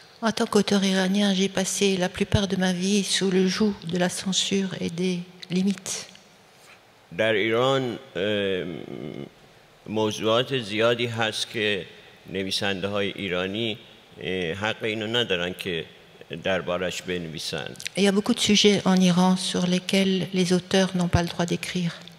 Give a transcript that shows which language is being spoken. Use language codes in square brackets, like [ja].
[fr] En tant qu'auteur iranien, j'ai passé la plupart de ma vie sous le joug de la censure et des limites. [fa] در ایران موضوعات زیادی هست که نویسنده های ایرانی حق اینو ندارن که دربارش بنویسن. [fr] Il y a beaucoup de sujets en Iran sur lesquels les auteurs n'ont pas le droit d'écrire.